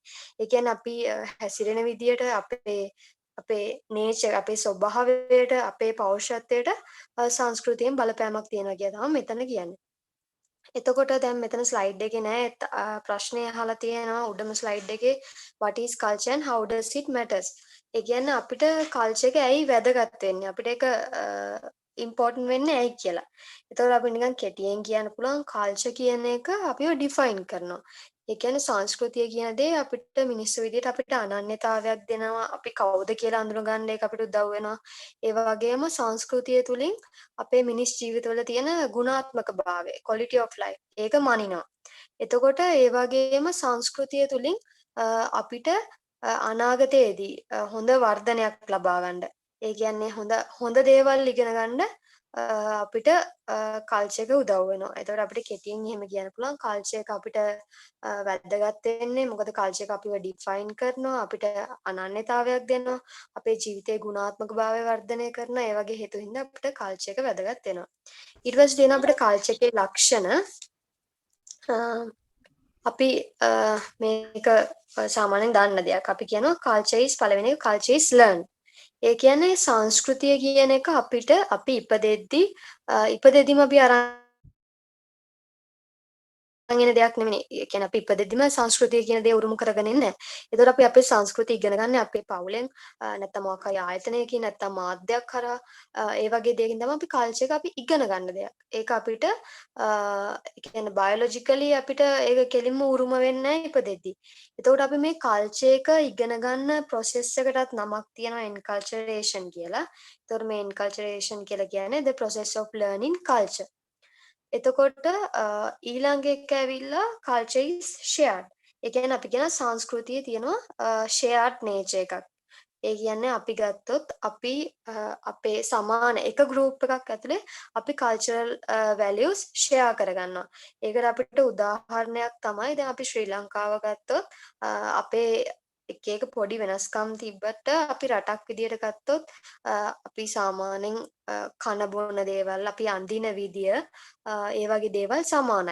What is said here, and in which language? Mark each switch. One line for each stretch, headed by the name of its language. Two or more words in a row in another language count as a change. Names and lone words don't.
Sinhala: ඒ කියන්නේ අපි හැසිරෙන විදියට අපේ නේචර්, අපේ ස්වභාවයට, අපේ පෞරුෂත්වයට සංස්කෘතියෙන් බලපෑමක් තියෙනවා කියලා තමයි මෙතන කියන්නේ. එතකොට දැන් මෙතන ස්ලයිඩ් එකේ නෑ ප්‍රශ්නය අහලා තියෙනවා උඩම ස්ලයිඩ් එකේ
English: what is culture and how does it matters?
Sinhala: ඒ කියන්නේ අපිට කල්චර් එක ඇයි වැදගත් වෙන්නේ? අපිට ඒක ඉම්පෝර්ටන්ට් වෙන්නේ ඇයි කියලා. එතකොට අපි නිකන් කෙටියෙන් කියන්න පුළුවන් කල්චර් කියන එක අපිව ඩිෆයින් කරනවා. ඒ කියන්නේ සංස්කෘතිය කියන දේ අපිට මිනිස්සු විදිහට අපිට අනන්‍යතාවයක් දෙනවා. අපි කවුද කියලා අඳුනගන්න ඒක අපිට උදව් වෙනවා. ඒ වගේම සංස්කෘතිය තුලින් අපේ මිනිස් ජීවිතවල තියෙන ගුණාත්මක භාවය,
English: quality of life
Sinhala: ඒක මනිනවා. එතකොට ඒ වගේම සංස්කෘතිය තුලින් අපිට අනාගතයේදී හොඳ වර්ධනයක් ලබා ගන්න. ඒ කියන්නේ හොඳ දේවල් ඉගෙන ගන්න අපිට කල්චර් එක උදව් වෙනවා. එතකොට අපිට කෙටියෙන් එහෙම කියන්න පුළුවන් කල්චර් එක අපිට වැදගත් වෙන්නේ මොකද කල්චර් එක අපිව ඩිෆයින් කරනවා, අපිට අනන්‍යතාවයක් දෙනවා, අපේ ජීවිතයේ ගුණාත්මක භාවය වර්ධනය කරනවා. ඒ වගේ හේතු හින්දා අපිට කල්චර් එක වැදගත් වෙනවා. ඊට පස්සේ තියෙනවා අපිට කල්චර් එකේ ලක්ෂණ. අපි මේක සාමාන්‍යයෙන් දන්න දෙයක්. අපි කියනවා
English: culture is
Sinhala: පළවෙනි එක
English: culture is learn.
Sinhala: ඒ කියන්නේ සංස්කෘතිය කියන එක අපි ඉපදෙද්දිම අපි අරන් එන දෙයක් නෙමෙයි. ඒ කියන්නේ අපි ඉපදෙද්දිම සංස්කෘතිය කියන දේ උරුම කරගෙන ඉන්නේ නැහැ. ඒතකොට අපි අපේ සංස්කෘතිය ඉගෙන ගන්න අපේ පවුලෙන් නැත්නම් මොකක් හරි ආයතනයකින් නැත්නම් මාධ්‍යයක් කරා ඒ වගේ දෙයකින් තමයි අපි කල්චර් එක අපි ඉගෙන ගන්න දෙයක්. ඒක අපිට ඒ කියන්නේ බයොලොජිකලි අපිට ඒක කෙලින්ම උරුම වෙන්නේ නැහැ ඉපදෙද්දි. එතකොට අපි මේ කල්චර් එක ඉගෙන ගන්න ප්‍රොසෙස් එකටත් නමක් තියෙනවා එන්කල්චරේෂන් කියලා. එතකොට මේ එන්කල්චරේෂන් කියලා කියන්නේ
English: the process of learning culture.
Sinhala: එතකොට ඊළඟ එක ඇවිල්ලා
English: culture is shared.
Sinhala: ඒ කියන්නේ අපි කියන සංස්කෘතියේ තියෙනවා
English: shared nature
Sinhala: එකක්. ඒ කියන්නේ අපි ගත්තොත් අපි අපේ සමාන එක ගෲප් එකක් ඇතුලේ අපි
English: cultural values share
Sinhala: කරගන්නවා. ඒකට අපිට උදාහරණයක් තමයි දැන් අපි ශ්‍රී ලංකාව ගත්තොත් අපේ එක එක පොඩි වෙනස්කම් තිබ්බට අපි රටක් විදියට ගත්තොත් අපි සාමාන්‍යයෙන් කන බොන දේවල්, අපි අඳින විදිය ඒ වගේ දේවල් සමානයි.